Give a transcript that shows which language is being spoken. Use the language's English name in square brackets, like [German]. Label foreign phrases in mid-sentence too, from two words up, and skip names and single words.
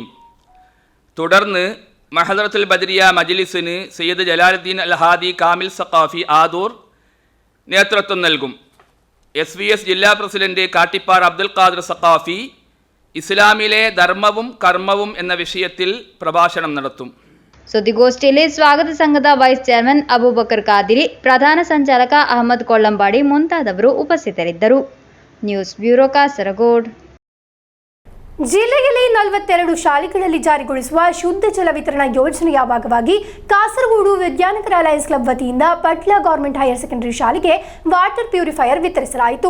[Malayalam] തുടർന്ന് മഹദറത്തുൽ ബദരിയ മജ്ലിസിന് സയ്യിദ് ജലാലുദ്ദീൻ അൽ ഹാദി കാമിൽ സഖാഫി ആദൂർ നേതൃത്വം നൽകും. SVS ജില്ലാ പ്രസിഡന്റ് കാട്ടിപ്പാർ അബ്ദുൽ ഖാദർ സഖാഫി ഇസ്ലാമിലെ ധർമ്മവും കർമ്മവും എന്ന വിഷയത്തിൽ പ്രഭാഷണം നടത്തും. [Kannada] ಸುದ್ದಿಗೋಷ್ಠಿಯಲ್ಲಿ ಸ್ವಾಗತ ಸಂಘದ [English] vice chairman [Kannada] ಅಬೂಬಕರ್ ಖಾದಿರಿ, ಪ್ರಧಾನ ಸಂಚಾಲಕ ಅಹಮದ್ ಕೊಳ್ಳಂಬಾಡಿ ಮುಂತಾದವರು ಉಪಸ್ಥಿತರಿದ್ದರು. [English] news bureau [Kannada] ಕಾಸರಗೋಡ್. ಜಿಲ್ಲೆಯಲ್ಲಿ 42 ಶಾಲೆಗಳಲ್ಲಿ ಜಾರಿಗೊಳಿಸುವ ಶುದ್ಧ ಜಲ ವಿತರಣಾ ಯೋಜನೆಯ ಭಾಗವಾಗಿ ಕಾಸರಗೋಡು ವಿದ್ಯಾನಗರ ಲಯನ್ಸ್ ಕ್ಲಬ್ ವತಿಯಿಂದ ಪಟ್ಲ ಗವರ್ಮೆಂಟ್ ಹೈಯರ್ ಸೆಕೆಂಡರಿ ಶಾಲೆಗೆ [English] water purifier [Kannada] ವಿತರಿಸಲಾಯಿತು.